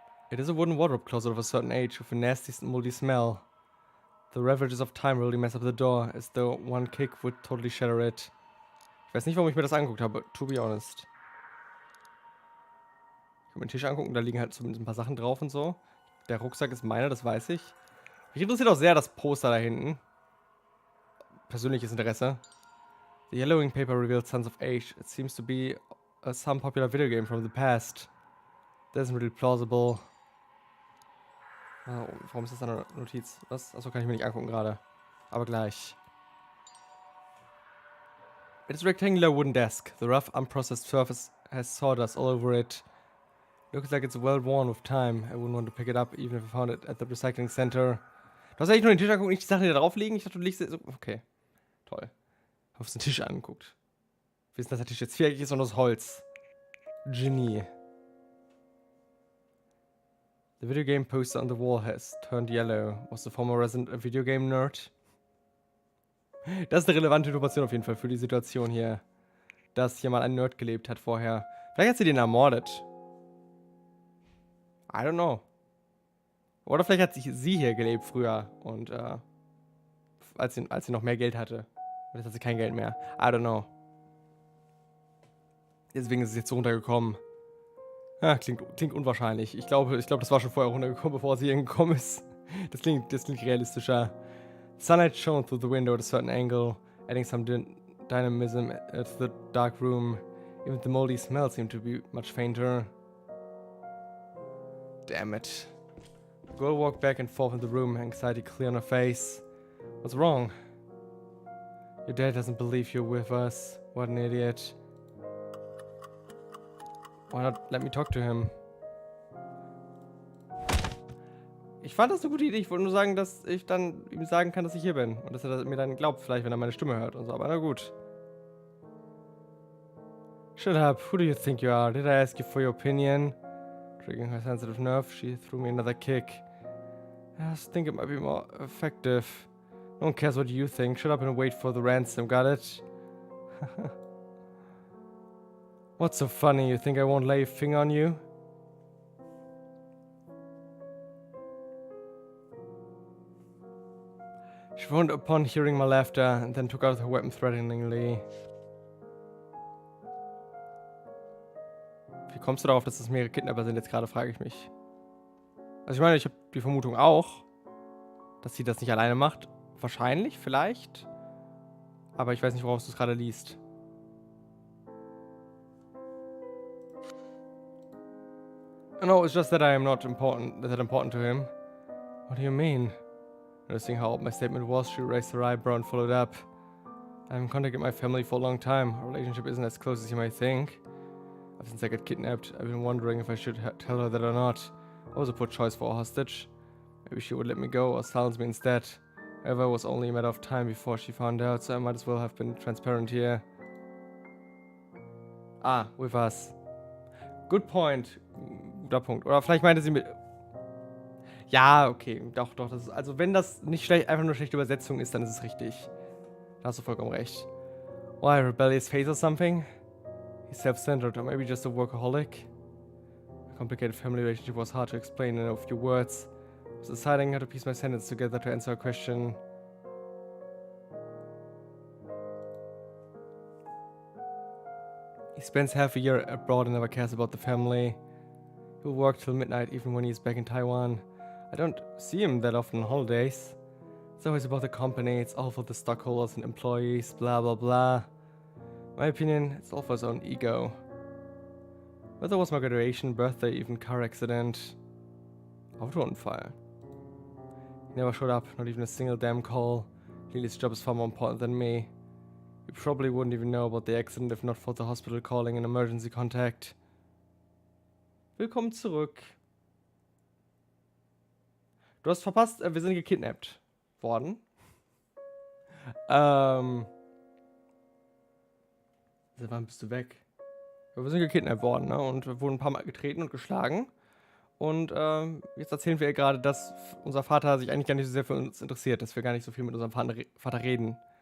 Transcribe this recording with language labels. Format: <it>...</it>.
<en>It is a wooden wardrobe closet of a certain age with a nasty moldy smell. The ravages of time really mess up the door, as though one kick would totally shatter it.</en> <de>Ich weiß nicht, warum ich mir das angeguckt habe,</de> <en>to be honest.</en> <de>Ich kann mir den Tisch angucken, da liegen halt zumindest ein paar Sachen drauf und so. Der Rucksack ist meiner, das weiß ich. Mich interessiert auch sehr das Poster da hinten. Persönliches Interesse.</de> <en>The yellowing paper reveals Sons of Age. It seems to be some popular video game from the past. That isn't really plausible.</en> <de>Oh, warum ist das eine Notiz? Was? Achso, kann ich mir nicht angucken gerade. Aber gleich.</de> <en>It is a rectangular wooden desk. The rough, unprocessed surface has sawdust all over it. Looks like it's well worn with time. I wouldn't want to pick it up, even if I found it at the recycling center.</en> <de>Du hast eigentlich nur den Tisch angeguckt, nicht die Sachen, die da drauf liegen? Ich dachte, du liegst so. Okay. Toll. Hab auf den Tisch angeguckt. Wir wissen, dass der Tisch jetzt viereckig ist und aus Holz. Genie.</de> <en>The video game poster on the wall has turned yellow. Was the former resident a video game nerd?</en> <de>Das ist eine relevante Information auf jeden Fall für die Situation hier. Dass hier mal ein Nerd gelebt hat vorher. Vielleicht hat sie den ermordet.</de> <en>I don't know.</en> <de>Oder vielleicht hat sie hier gelebt früher. Und als sie noch mehr Geld hatte. Und jetzt hat sie kein Geld mehr.</de> <en>I don't know.</en> <de>Deswegen ist es jetzt so runtergekommen. Ja, klingt unwahrscheinlich. Ich glaube, das war schon vorher runtergekommen, bevor sie hingekommen ist. Das klingt realistischer.</de> <en>Sunlight shone through the window at a certain angle, adding some dynamism to the dark room. Even the moldy smell seemed to be much fainter. Damn it. The girl walked back and forth in the room, anxiety clear on her face. What's wrong? Your dad doesn't believe you're with us. What an idiot. Why not let me talk to him?</en> <de>Ich fand das eine gute Idee. Ich wollte nur sagen, dass ich dann ihm sagen kann, dass ich hier bin. Und dass er mir dann glaubt, vielleicht, wenn er meine Stimme hört und so. Aber na gut.</de> <en>Shut up. Who do you think you are? Did I ask you for your opinion? Triggering her sensitive nerve, she threw me another kick. I just think it might be more effective. No one cares what you think. Shut up and wait for the ransom. Got it? What's so funny? You think I won't lay a finger on you? She frowned upon hearing my laughter and then took out her weapon threateningly.</en> <de>Wie kommst du darauf, dass es mehrere Kidnapper sind? Jetzt gerade frage ich mich. Also ich meine, ich habe die Vermutung auch, dass sie das nicht alleine macht. Wahrscheinlich, vielleicht. Aber ich weiß nicht, worauf du es gerade liest.</de> <en>No, it's just that I am not that important to him. What do you mean? Noticing how old my statement was, she raised her eyebrow and followed up. I haven't contacted my family for a long time. Our relationship isn't as close as you might think. Ever since I got kidnapped, I've been wondering if I should tell her that or not. I was a poor choice for a hostage. Maybe she would let me go or silence me instead. However, it was only a matter of time before she found out, so I might as well have been transparent here. Ah, with us. Good point.</en> <de>Guter Punkt. Oder vielleicht meinte sie mit... Ja, okay. Doch, doch. Das ist, also wenn das nicht schlecht, einfach nur schlechte Übersetzung ist, dann ist es richtig. Da hast du vollkommen recht.</de> <en>Why, rebellious face or something? He's self-centered or maybe just a workaholic? A complicated family relationship was hard to explain in a few words. I was deciding how to piece my sentence together to answer a question. He spends half a year abroad and never cares about the family. He'll work till midnight even when he's back in Taiwan. I don't see him that often on holidays. It's always about the company, it's all for the stockholders and employees, blah blah blah. In my opinion, it's all for his own ego. Whether it was my graduation, birthday, even car accident. Autounfall. He never showed up, not even a single damn call. Clearly his job is far more important than me. You probably wouldn't even know about the accident if not for the hospital calling an emergency contact.</en> <de>Willkommen zurück. Du hast verpasst, wir sind gekidnappt worden. Wann bist du weg? Ja, wir sind gekidnappt worden, ne? Und wir wurden ein paar Mal getreten und geschlagen. Und jetzt erzählen wir ihr gerade, dass unser Vater sich eigentlich gar nicht so sehr für uns interessiert, dass wir gar nicht so viel mit unserem Vater reden.</de>